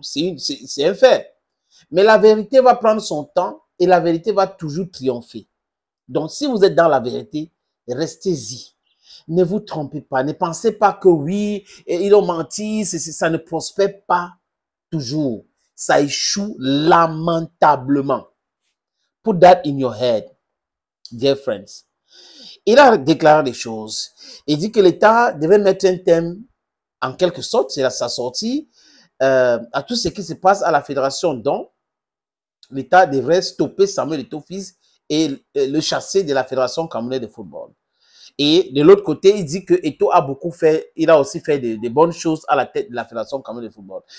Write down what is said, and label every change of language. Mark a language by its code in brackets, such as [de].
[fr] C'est un fait. Mais la vérité va prendre son temps et la vérité va toujours triompher. Donc, si vous êtes dans la vérité, restez-y. Ne vous trompez pas. Ne pensez pas que oui, ils ont menti, ça ne prospère pas toujours. Ça échoue lamentablement. [en] Put that in your head, dear friends. [fr] Il a déclaré des choses. Il dit que l'État devait mettre un thème, en quelque sorte, c'est sa sortie, à tout ce qui se passe à la fédération. Donc, l'État devrait stopper Samuel Eto'o-Fils et le chasser de la Fédération camerounaise de football. Et de l'autre côté, il dit que Eto'o a beaucoup fait, il a aussi fait de bonnes choses à la tête de la Fédération camerounaise de football.